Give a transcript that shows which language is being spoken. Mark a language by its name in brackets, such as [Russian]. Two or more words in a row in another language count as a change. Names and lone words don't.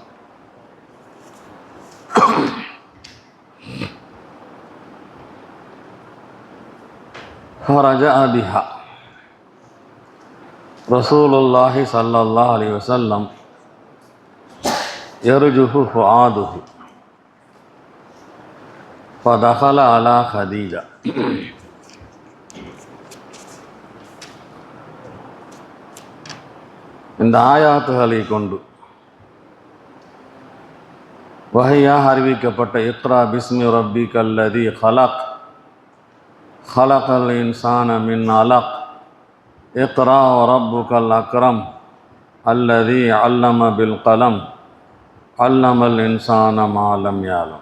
[Arabic] فرجع بها رسول الله صلى الله عليه وسلم يرجف فؤاده فدخل على خديجة. [Tamil] இந்த ஆயாத்துகளை கொண்டு வஹையாக அறிவிக்கப்பட்ட [Arabic] اقرأ باسم ربك الذي خلق خلق الإنسان من علق اقرأ وربك الأكرم الذي علم بالقلم علم الإنسان ما لم يعلم.